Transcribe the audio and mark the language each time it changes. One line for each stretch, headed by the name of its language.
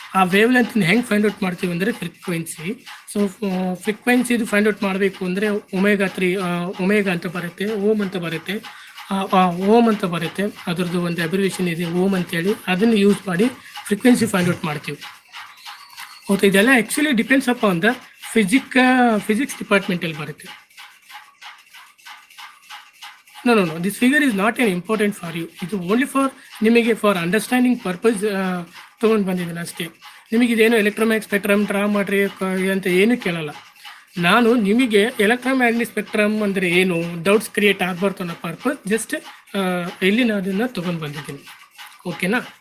Kannada: ಆ ವೇವ್ ಲೆಂತ್ನ ಹೆಂಗೆ find out ಮಾಡ್ತೀವಿ ಅಂದರೆ ಫ್ರೀಕ್ವೆನ್ಸಿ. ಸೊ ಫ್ರೀಕ್ವೆನ್ಸಿದು ಫೈಂಡ್ ಔಟ್ ಮಾಡಬೇಕು ಅಂದರೆ ಒಮೆಗಾ ಅಂತ ಬರುತ್ತೆ, ಓಮ್ ಅಂತ ಬರುತ್ತೆ, ಓಮ್ ಅಂತ ಬರುತ್ತೆ. ಅದರದ್ದು ಒಂದು ಅಬ್ರಿವೇಷನ್ ಇದೆ, ಓಮ್ ಅಂತೇಳಿ. ಅದನ್ನು ಯೂಸ್ ಮಾಡಿ ಫ್ರೀಕ್ವೆನ್ಸಿ ಫೈಂಡ್ ಔಟ್ ಮಾಡ್ತೀವಿ. ಹೌದು, ಇದೆಲ್ಲ actually
English: depends upon the physics
Kannada: ಡಿಪಾರ್ಟ್ಮೆಂಟಲ್ಲಿ ಬರುತ್ತೆ.
English: No, this figure is not an important for you.
Kannada: ಇದು ಓನ್ಲಿ ನಿಮಗೆ
English: for understanding purpose
Kannada: ತೊಗೊಂಡು ಬಂದಿದ್ದೀನಿ ಅಷ್ಟೇ. ನಿಮಗೆ ಇದೇನು ಎಲೆಕ್ಟ್ರೋಮ್ಯಾಗ್ನೆಟಿಕ್ ಸ್ಪೆಕ್ಟ್ರಮ್ ಡ್ರಾ ಮಾಡ್ರಿ ಅಂತ ಏನೂ ಕೇಳಲ್ಲ. ನಾನು ನಿಮಗೆ ಎಲೆಕ್ಟ್ರೋಮ್ಯಾಗ್ನೆಟಿಕ್ ಸ್ಪೆಕ್ಟ್ರಮ್ ಅಂದರೆ ಏನು ಡೌಟ್ಸ್ ಕ್ರಿಯೇಟ್ ಆಗಬಾರ್ದು ಅನ್ನೋ ಪರ್ಪಸ್ ಜಸ್ಟ್ ಇಲ್ಲಿ ನಾನು ಅದನ್ನು ತೊಗೊಂಡು ಬಂದಿದ್ದೀನಿ. ಓಕೆನಾ?